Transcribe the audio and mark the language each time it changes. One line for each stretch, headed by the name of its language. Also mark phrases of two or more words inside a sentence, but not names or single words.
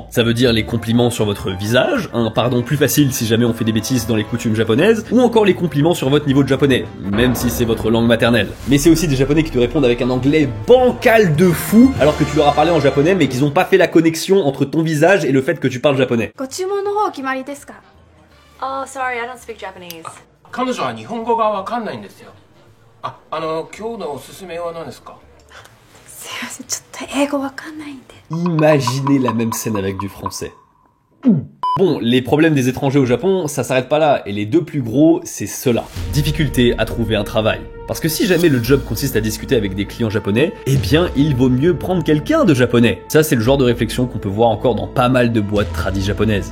French: Ça veut dire les compliments sur votre visage, un pardon plus facile si jamais on fait des bêtises dans les coutumes japonaises, ou encore les compliments sur votre niveau de japonais, même si c'est votre langue maternelle. Mais c'est aussi des japonais qui te répondent avec un anglais bancal de fou, alors que tu leur as parlé en japonais mais qu'ils ont pas fait la connexion entre ton visage et le fait que tu parles japonais.
Japanese: ご注文の方お決まりですか？
English: Oh, sorry, I don't speak Japanese.
Japanese: 彼女は日本語がわかんないんですよ。今日のおすすめは何ですか？すいません、ちょっと英語わかんないんで。
French: Imaginez la même scène avec du français. Bon, les problèmes des étrangers au Japon, ça s'arrête pas là, et les deux plus gros, c'est ceux-là. Difficulté à trouver un travail. Parce que si jamais le job consiste à discuter avec des clients japonais, eh bien, il vaut mieux prendre quelqu'un de japonais. Ça, c'est le genre de réflexion qu'on peut voir encore dans pas mal de boîtes tradis japonaises.